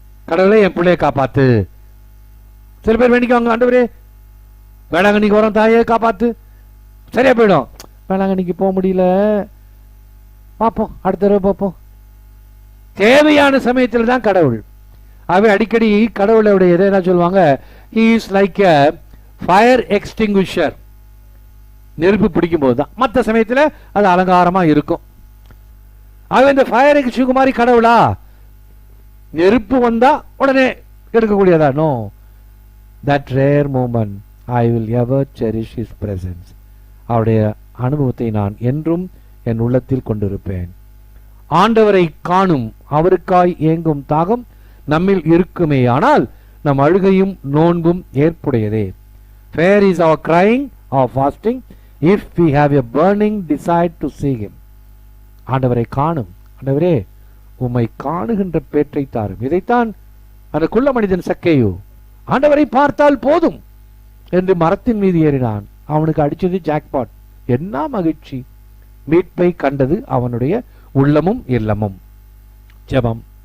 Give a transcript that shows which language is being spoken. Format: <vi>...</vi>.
<ta>கடவுளே என் பிள்ளைய காப்பாத்து. சில பேர் வேண்டிக்குவாங்க, ஆண்டவரே வேளாங்கண்ணிக்கு வரோம், தாயே காப்பாத்து. சரியா போயிடும். வேளாங்கண்ணிக்கு போக முடியல, பார்ப்போம், அடுத்த தடவை பார்ப்போம். தேவையான சமயத்தில் தான் கடவுள். அவை அடிக்கடி கடவுளுடைய எதை என்ன சொல்லுவாங்க?</ta> <en>he is like a fire extinguisher.</en> <ta>நெருப்பு பிடிக்கும் போது தான், மற்ற சமயத்தில் அது அலங்காரமா இருக்கும். அவன் இந்த ஃபயர் எக்ஸ்டிங்கு மாதிரி கடவுளா? நெருப்பு வந்தா உடனே எடுக்கக்கூடியதா? No.</ta> <en>that rare moment I will ever cherish his presence.</en> <ta>அவருடைய அனுபவத்தை நான் என்றும் என் உள்ளத்தில் கொண்டிருப்பேன். ஆண்டவரை காணும் அவருக்காய் ஏங்கும் தாகம் நம்மில் இருக்குமே, ஆனால் நம் அழுகையும் நோன்பும் ஏற்புடையதே.</ta> <en>Fair is our crying, our fasting, if we have a burning desire to see him.</en> <ta>ஆண்டவரை காணும். ஆண்டவரே உம்மை காணுகின்ற பேற்றை தாரும். இதைத்தான் அந்த குள்ள மனிதன் சக்கேயு ஆண்டவரை பார்த்தால் போதும் என்று மரத்தின் மீது ஏறினான். அவனுக்கு அடிச்சது ஜாக்பாட். என்ன மகிழ்ச்சி! மீட்பை கண்டது அவனுடைய உள்ளமும் இல்லமும். ஜெபம்.</ta>